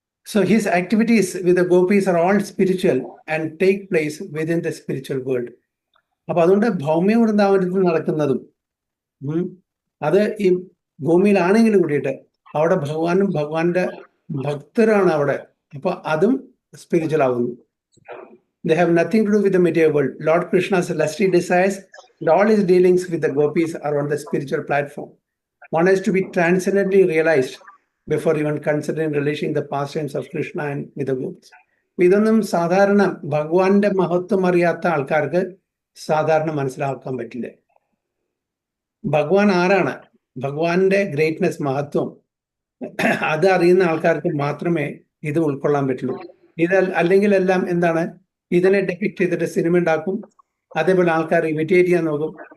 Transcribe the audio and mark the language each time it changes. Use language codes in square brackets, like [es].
[en] So his activities with the gopis are all spiritual and take place within the spiritual world. [ml] അപ്പൊ അതുകൊണ്ട് ഭൗമ്യ വൃന്ദാവനത്തിൽ നടക്കുന്നതും അത് ഈ ഭൂമിയിലാണെങ്കിലും കൂടിയിട്ട് അവിടെ ഭഗവാനും ഭഗവാന്റെ ഭക്തരാണ് അവിടെ. അപ്പൊ അതും സ്പിരിച്വൽ ആവുന്നു. [en] They have nothing to do with the material world. Lord Krishna's lusty desires and all his dealings with the gopis are on the spiritual platform. One has to be transcendently realized before even considering relishing the pastimes of Krishna and with the gopis. [ml] ഇതൊന്നും സാധാരണ ഭഗവാന്റെ മഹത്വം അറിയാത്ത ആൾക്കാർക്ക് സാധാരണ മനസ്സിലാക്കാൻ പറ്റില്ല. ഭഗവാൻ ആരാണ്, ഭഗവാന്റെ ഗ്രേറ്റ്നെസ്, മഹത്വം അത് അറിയുന്ന ആൾക്കാർക്ക് മാത്രമേ ഇത് ഉൾക്കൊള്ളാൻ പറ്റുള്ളൂ. അല്ലെങ്കിൽ എല്ലാം എന്താണ്, ഇതിനെ ഡെപിക്ട് ചെയ്തിട്ട് സിനിമ ഉണ്ടാക്കും, അതേപോലെ ആൾക്കാർ ഇമിറ്റേറ്റ് ചെയ്യാൻ നോക്കും.